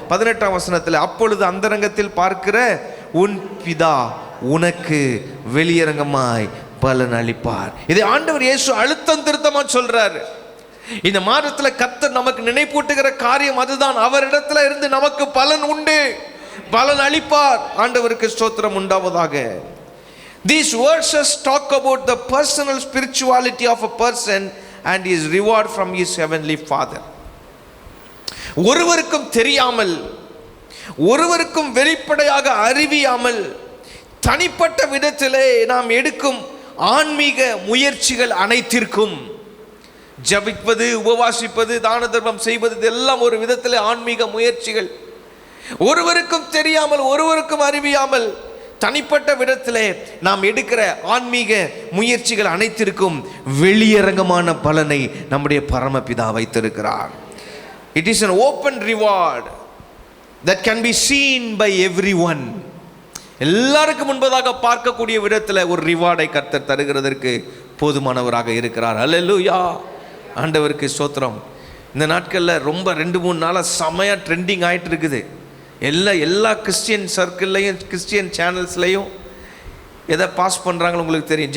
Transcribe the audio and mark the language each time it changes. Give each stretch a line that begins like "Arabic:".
Tamil: 18ஆம் வசனத்தில் அப்பொழுது அந்தரங்கத்தில் பார்க்கிற உன் பிதா உனக்கு வெளியரங்கமாய் பலன் அளிப்பார். இதை ஆண்டவர் இயேசு அழுத்தம் திருத்தமா சொல்றாரு. இந்த மாதத்தில் கர்த்தர் நமக்கு நினைப்பூட்டுகிற காரியம் அதுதான். அவரிடத்துல இருந்து நமக்கு பலன் உண்டு, பலன் அளிப்பார். ஆண்டவருக்கு ஸ்தோத்திரம் உண்டாவதாக.
English: These verses talk about the personal spirituality of a person and his reward from his heavenly Father.
Tamil: ஒருவருக்கும் தெரியாமல், ஒருவருக்கும் வெளிப்படையாக அறிவியாமல், தனிப்பட்ட விதத்திலே நாம் எடுக்கும் ஆன்மீக முயற்சிகள் அனைத்திற்கும், ஜபிப்பது, உபவாசிப்பது, தான தர்மம் செய்வது, இதெல்லாம் ஒரு விதத்தில் ஆன்மீக முயற்சிகள். ஒருவருக்கும் தெரியாமல், ஒருவருக்கும் அறிவியாமல், தனிப்பட்ட விதத்திலே நாம் எடுக்கிற ஆன்மீக முயற்சிகள் அனைத்திற்கும் வெளியரங்கமான பலனை நம்முடைய பரமபிதா வைத்திருக்கிறார்.
English: It is an open reward that can be seen by everyone.
Tamil: எல்லாருக்கும் முன்பதாக பார்க்கக்கூடிய விதத்தில் ஒரு ரிவார்டை கர்த்தர் தருகிறதற்கு போதுமானவராக இருக்கிறார். அல்லேலூயா. ஆண்டவருக்கு ஸ்தோத்திரம். இந்த நாட்களில் ரொம்ப 2-3 நாளாக செமையாக ட்ரெண்டிங் ஆகிட்டு இருக்குது. எல்லா கிறிஸ்டியன் சர்க்கிள்லையும், கிறிஸ்டியன் சேனல்ஸ்லையும் எதை பாஸ் பண்ணுறாங்கன்னு உங்களுக்கு தெரியும்.